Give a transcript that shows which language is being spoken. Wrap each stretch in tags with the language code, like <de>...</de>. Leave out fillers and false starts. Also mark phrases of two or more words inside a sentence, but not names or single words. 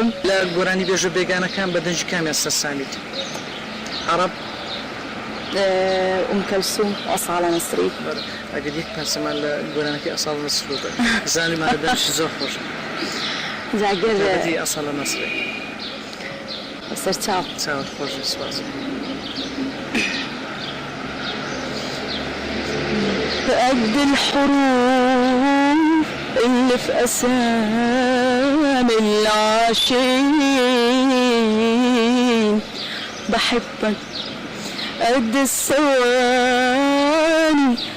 <ckb>لە گۆرانی بێژە بێگانەکان بە دەنجی کامیان سەرسامیت عەرەب کەلسوم ئەساڵە نەسری ئەگەر یەک پارچەمان لە گۆرانەکەی ئەساڵە نەسر زانیمانە دەنجی زۆر خۆشە جاگەر ئەساڵە نەسری بەسەر چاو چاوت خۆشی سواز</ckb> <ar>قد الحروف اللي في أسامي العاشقين بحبك قد الثواني</ar>